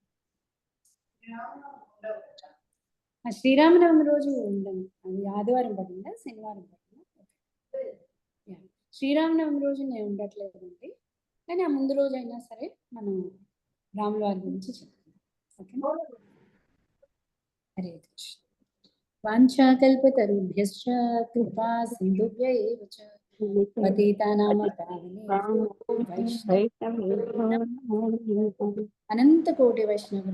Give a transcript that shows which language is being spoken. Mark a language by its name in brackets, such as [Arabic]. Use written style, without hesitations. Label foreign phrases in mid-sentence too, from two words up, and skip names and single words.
[Telugu] ఆ శ్రీరామనవమి రోజు ఉండము, అది ఆదివారం పడిందా శనివారం పడిందా? యా, శ్రీరామనవమి రోజు నేను ఉండట్లేదండి, కానీ ఆ ముందు రోజు అయినా సరే మనం రాముల వారి గురించి చెప్పుకుందాం. ఓకేనా? హరే కృష్ణ. [Sanskrit] వాంఛాకల్పతరుభ్యశ్చ కృపా సింధుభ్య ఏవ చ పతితానాం పావనేభ్యో వైష్ణవేభ్యో నమః. అనంత కోటి వైష్ణవ